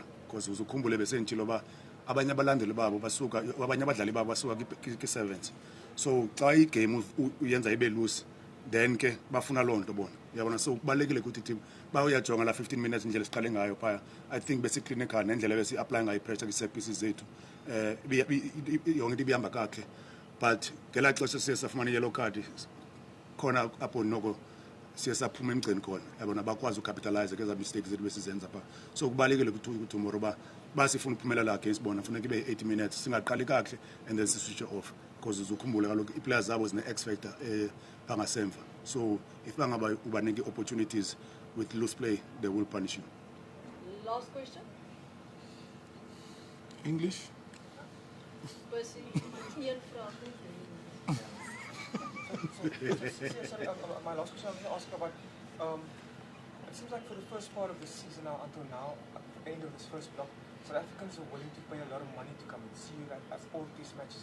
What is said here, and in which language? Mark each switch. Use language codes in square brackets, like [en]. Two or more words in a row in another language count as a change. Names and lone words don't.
[xh] Because uzukhumbule besentshilo ba abanye abalandeli babo basuka, abanye abadlali babo basuka ki-sevens. So xa igame uyenza ibe loose then ke bafuna loo nto bona, yabona. So kubalulekile ukuthi team bayoyajonga la 15 minutes indlela siqale ngayo phaya. [en] I think [xh] besi-clinical nendlela besi-apply ngayo i-pressure kwi- [en] set pieces [xh] zethu yonke into ibihamba kakhe, but ngelaa xesha siye safumana i- [en] yellow card [xh] khona apho noko siye saphuma emgceni khona, yabona, bakwazi ucapitalize ngeza mistakes zethu besizenza phaa. So kubalulekile ukuthi tomorrow ba sifuna uphumelela against bona funeka ibe 80 minutes singaqali kakuhle and then siswitch off, because uzukhumbule kaloku ii-players zabo zine-X factor bangasemva. [en] So if [xh] bangaba ubanike [en] opportunities with loose play, they will punish you. Last question. English? Percy, Ian from Sorry, my last question I was going to ask about, it seems like for the first part of the season now, until now, at the end of this first block, South Africans are willing to pay a lot of money to come and see you at all these matches.